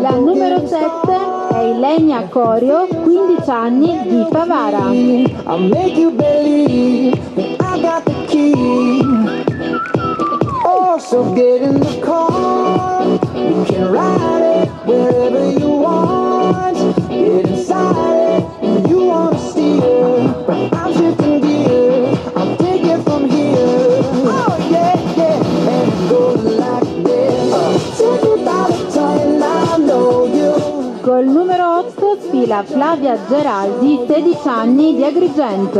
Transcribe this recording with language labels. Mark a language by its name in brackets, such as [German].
[Italian] La numero 7 è Ilenia Corio, 15 anni, di Favara. [English] I'll make you believe that I got the key. Oh, so get in the car. You can ride it wherever you want. Get inside it when you wanna steer. But I'm shifting gears. I'll take it from here. Oh yeah, yeah. And it goes like this. Take it by the tongue and I know you. [Italian] Col numero 8 sfila Flavia Geraldi, 16 anni, di Agrigento.